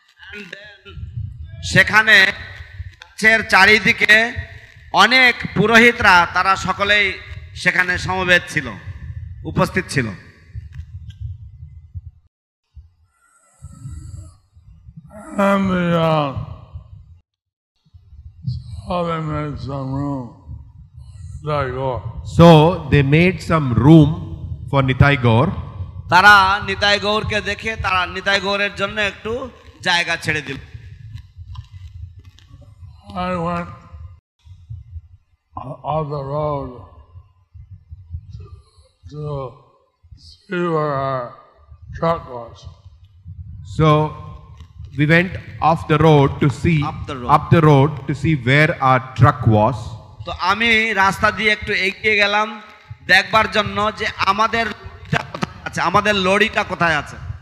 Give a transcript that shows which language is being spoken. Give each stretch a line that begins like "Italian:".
English: And then
Bangla: সেখানে গাছের চারিদিকে অনেক পুরোহিতরা তারা সকলেই সেখানে সমবেত ছিল, উপস্থিত ছিল।
English: And so they made some room for Nitai Gaur. So they made some room for Nitai Gaur.
Bangla: তারা নিতাই গৌরকে দেখে তারা নিতাই গৌরের জন্য একটু জায়গা ছেড়ে দিল।
English: I went on the road to see where our truck was. So we went off the road to see up the road to see where our truck was.
Bangla: তো আমি রাস্তা দিয়ে একটু এগিয়ে গেলাম দেখবার জন্য যে আমাদের লরিটা কোথায় আছে, আমাদের লরিটা কোথায় আছে।